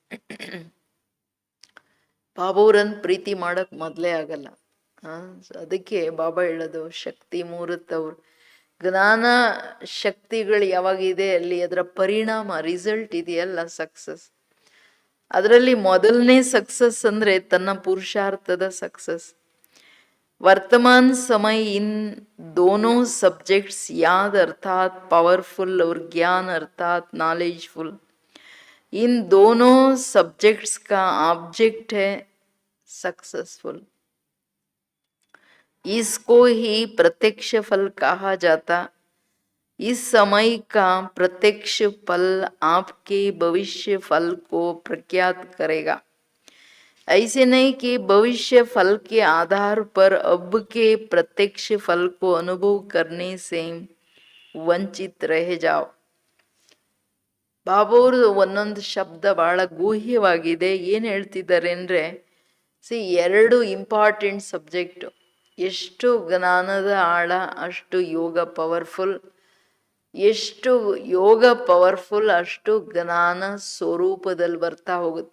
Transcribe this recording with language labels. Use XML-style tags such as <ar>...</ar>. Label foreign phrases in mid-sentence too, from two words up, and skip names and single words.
<kn>ಬಾಬೂರನ್ ಪ್ರೀತಿ ಮಾಡಕ್ ಮೊದಲೇ ಆಗಲ್ಲ. ಅದಕ್ಕೆ ಬಾಬಾ ಹೇಳೋದು ಶಕ್ತಿ ಮೂರತ್ತವ್ರು ಜ್ಞಾನ ಶಕ್ತಿಗಳು ಯಾವಾಗಿದೆ ಅಲ್ಲಿ ಅದರ ಪರಿಣಾಮ, ರಿಸಲ್ಟ್ ಇದೆಯಲ್ಲ ಸಕ್ಸಸ್. ಅದರಲ್ಲಿ ಮೊದಲನೇ ಸಕ್ಸಸ್ ಅಂದ್ರೆ ತನ್ನ ಪುರುಷಾರ್ಥದ ಸಕ್ಸಸ್.</kn> <hi>वर्तमान समय इन दोनों सब्जेक्ट्स याद अर्थात पावरफुल और ज्ञान अर्थात नॉलेजफुल, इन दोनों सब्जेक्ट्स का ऑब्जेक्ट है सक्सेसफुल. इसको ही प्रत्यक्ष फल कहा जाता. इस समय का प्रत्यक्ष फल आपके भविष्य फल को प्रख्यात करेगा. ऐसे नहीं कि भविष्य फल के आधार पर अब के प्रत्यक्ष फल को अनुभव करने से वंचित रह जाव.</hi> <kn>ಬಾಬಾವ್ರದ್ದು ಒಂದೊಂದು ಶಬ್ದ ಬಹಳ ಗೂಹ್ಯವಾಗಿದೆ. ಏನು ಹೇಳ್ತಿದ್ದಾರೆ ಅಂದರೆ, 2</kn> <en>important subject.</en> <kn>ಎಷ್ಟು ಜ್ಞಾನದ ಆಳ ಅಷ್ಟು ಯೋಗ ಪವರ್ಫುಲ್, ಎಷ್ಟು ಯೋಗ ಪವರ್ಫುಲ್ ಅಷ್ಟು ಜ್ಞಾನ ಸ್ವರೂಪದಲ್ಲಿ ಬರ್ತಾ ಹೋಗುತ್ತೆ.</kn>